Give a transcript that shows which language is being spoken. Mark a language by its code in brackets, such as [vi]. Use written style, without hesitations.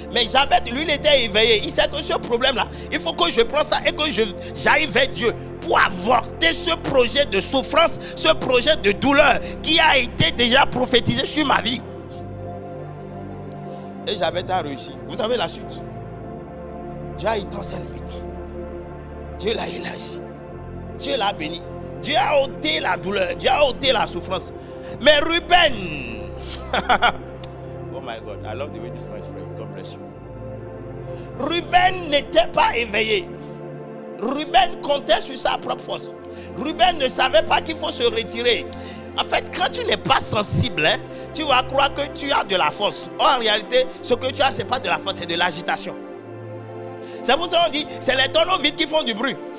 [fr] Mais Jabet, lui, il était éveillé. Il sait que ce problème-là, il faut que je prenne ça et que j'aille vers Dieu pour avorter ce projet de souffrance, ce projet de douleur qui a été déjà prophétisé sur ma vie. Et Jabet a réussi. Vous savez la suite. Dieu a étendu ses limites. Dieu l'a élargi. Dieu l'a béni. Dieu a ôté la douleur. Dieu a ôté la souffrance. [en] Mais Ruben, oh my God, I love the way this man is praying. God bless you. [fr] Ruben n'était pas éveillé. Ruben comptait sur sa propre force. Ruben ne savait pas qu'il faut se retirer. En fait, quand tu n'es pas sensible, tu vas croire que tu as de la force. Or, en réalité, ce que tu as, ce n'est pas de la force, c'est de l'agitation. C'est pour ça qu'on dit, c'est les tonneaux vides qui font du bruit.